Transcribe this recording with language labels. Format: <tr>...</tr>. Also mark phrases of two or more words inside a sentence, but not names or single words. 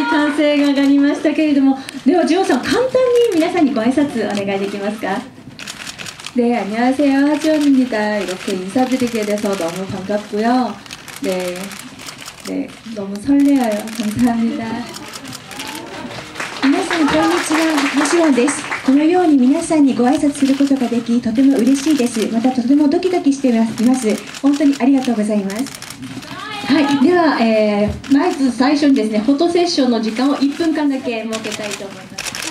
<ja>歓声が上がりましたけれども、ではジョンさん、簡単に皆さんにご挨拶お願いできますか。</ja> <ko>네, 안녕하세요. 하지원입니다. 이렇게 인사드리게 돼서 너무 반갑고요. 네, 너무 설레어요. 감사합니다.</ko> <ja>皆さんこんにちは、ハジワンです。このように皆さんにご挨拶することができ、とても嬉しいです。またとてもドキドキしています。本当にありがとうございます。はい、では、まず最初にですね、フォトセッションの時間を1分間だけ設けたいと思います。</ja>